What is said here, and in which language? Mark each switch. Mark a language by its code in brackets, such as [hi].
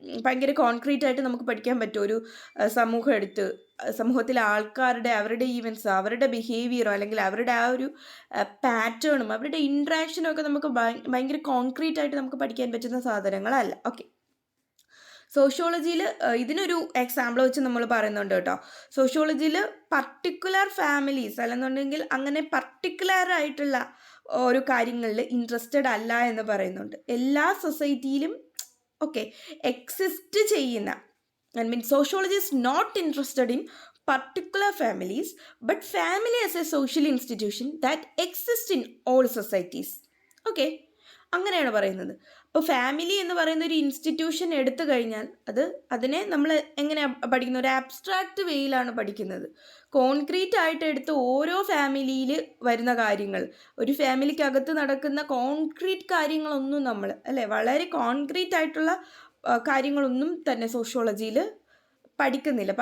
[ml] ഭയങ്കര കോൺക്രീറ്റ് ആയിട്ട് നമുക്ക് പഠിക്കാൻ പറ്റും. ഒരു സമൂഹം എടുത്ത് സമൂഹത്തിലെ ആൾക്കാരുടെ അവരുടെ ഈവൻസ്, അവരുടെ ബിഹേവിയറോ അല്ലെങ്കിൽ അവരുടെ ആ ഒരു പാറ്റേണും അവരുടെ ഇൻട്രാക്ഷനും ഒക്കെ നമുക്ക് ഭയങ്കര കോൺക്രീറ്റ് ആയിട്ട് നമുക്ക് പഠിക്കാൻ പറ്റുന്ന സാധനങ്ങളല്ല. ഓക്കെ, സോഷ്യോളജിയിൽ ഇതിനൊരു എക്സാമ്പിൾ വെച്ച് നമ്മൾ പറയുന്നുണ്ട് കേട്ടോ. സോഷ്യോളജിയിൽ പർട്ടിക്കുലർ ഫാമിലീസ് അല്ലെന്നുണ്ടെങ്കിൽ അങ്ങനെ പർട്ടിക്കുലർ ആയിട്ടുള്ള ഓരോ കാര്യങ്ങളിൽ ഇൻട്രസ്റ്റഡ് അല്ല എന്ന് പറയുന്നുണ്ട്. എല്ലാ സൊസൈറ്റിയിലും ഓക്കെ എക്സിസ്റ്റ് ചെയ്യുന്ന, [en] I mean sociology is not interested in particular families but family as a social institution that exists in all societies. [ml] Okay, അങ്ങനെയാണ് പറയുന്നത്. അപ്പോൾ ഫാമിലി എന്ന് പറയുന്ന ഒരു ഇൻസ്റ്റിറ്റ്യൂഷൻ എടുത്തു കഴിഞ്ഞാൽ അതിനെ നമ്മൾ എങ്ങനെയാണ് പഠിക്കുന്നത്? ഒരു ആബ്സ്ട്രാക്റ്റ് വേയിലാണ് പഠിക്കുന്നത്. കോൺക്രീറ്റ് ആയിട്ട് എടുത്ത് ഓരോ ഫാമിലിയിൽ വരുന്ന കാര്യങ്ങൾ, ഒരു ഫാമിലിക്കകത്ത് നടക്കുന്ന കോൺക്രീറ്റ് കാര്യങ്ങളൊന്നും നമ്മൾ വളരെ കോൺക്രീറ്റ് ആയിട്ടുള്ള കാര്യങ്ങളൊന്നും തന്നെ സോഷ്യോളജിയിൽ പഠിക്കുന്നില്ല.